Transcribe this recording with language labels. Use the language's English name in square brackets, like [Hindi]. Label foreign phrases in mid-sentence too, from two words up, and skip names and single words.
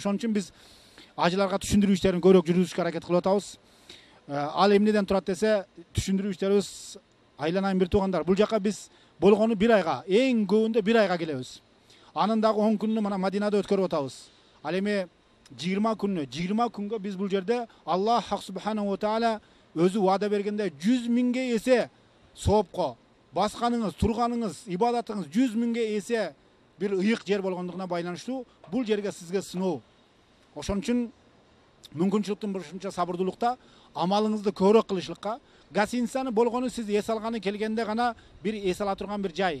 [Kyrgyz] Ошон үчүн биз ажыларга түшүндүрүү иштерин көбүрөөк жүргүзүшкө аракет кылып атабыз. Ал эмнеден турат десе, түшүндүрүү иштерибиз айланайын бир туугандар. Бул жака биз болгону 1 айга, эң көбүндө 1 айга келебиз. Анын дагы 10 күнүнү мына Мадинада өткөрүп атабыз. Ал эми 20 күнгө биз бул жерде Аллах [Arabic] سبحانه وتعالى [Kyrgyz] өзү ваада бергенде 100 миңге эсе соопко, басканыңыз, турганыңыз, ибадатыңыз 100 миңге эсе бир ыйык жер болгондугуна байланыштуу бул жерге сизге сыноо. Ошон үчүн мүмкүнчүлүктүн ушунча сабырдуулукта, амалыңызды көбүрөөк кылышлыкка, гостиницаны болгону сиз эс алганы келгенде гана бир эс ала турган бир жай.